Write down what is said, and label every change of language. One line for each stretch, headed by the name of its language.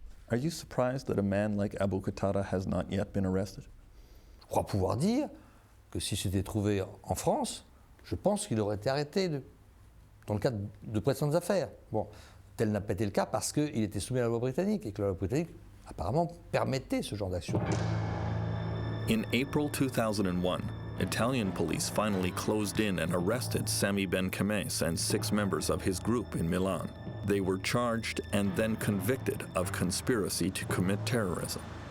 English: Are you surprised that a man like Abu Qatada has not yet been arrested?
French: Je crois pouvoir dire que si c'était trouvé en France, je pense qu'il aurait été arrêté dans le cadre de précédentes affaires. Bon, tel n'a pas été le cas parce qu'il était soumis à la loi britannique et que la loi britannique apparemment permettait ce genre d'action.
English: In April 2001, Italian police finally closed in and arrested Sami Ben Khamis and 6 members of his group in Milan. They were charged and then convicted of conspiracy to commit terrorism.